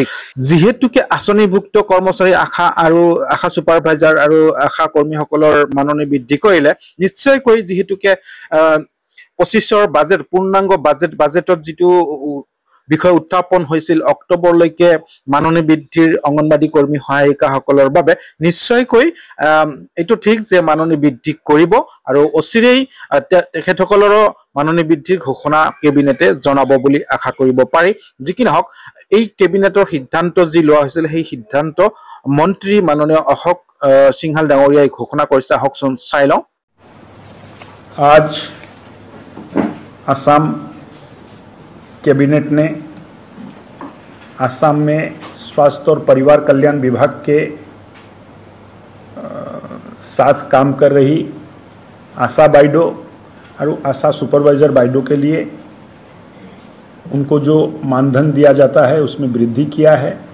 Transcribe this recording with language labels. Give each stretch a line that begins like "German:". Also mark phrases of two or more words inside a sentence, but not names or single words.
Assamese: যিহেতুকে আঁচনিভুক্ত কৰ্মচাৰী আশা ছুপাৰভাইজাৰ আৰু আশা কৰ্মীসকলৰ মাননি বৃদ্ধি কৰিলে, নিশ্চয়কৈ যিহেতুকে 25ৰ বাজেট, পূৰ্ণাংগ বাজেটত যিটো বিষয় উত্থাপন হৈছিল অক্টোবৰলৈকে মাননি বৃদ্ধিৰ অংগনবাদী কৰ্মী, সহায়িকাসকলৰ বাবে, নিশ্চয়কৈ এইটো ঠিক যে মাননি বৃদ্ধি কৰিব আৰু অচিৰেই তেখেতসকলৰো মাননি বৃদ্ধিৰ ঘোষণা কেবিনেটে জনাব বুলি আশা কৰিব পাৰি। যি কি নহওক, এই কেবিনেটৰ সিদ্ধান্ত যি লোৱা হৈছিল, সেই সিদ্ধান্ত মন্ত্ৰী মাননীয় অশোক সিংহাল ডাঙৰীয়াই ঘোষণা কৰিছে। আহকচোন চাই লওঁ।
Hindi: आज असम कैबिनेट ने असम में स्वास्थ्य और परिवार कल्याण विभाग के साथ काम कर रही आशा बाइडो और आशा सुपरवाइजर बाइडो के लिए उनको जो मानधन दिया जाता है उसमें वृद्धि किया है।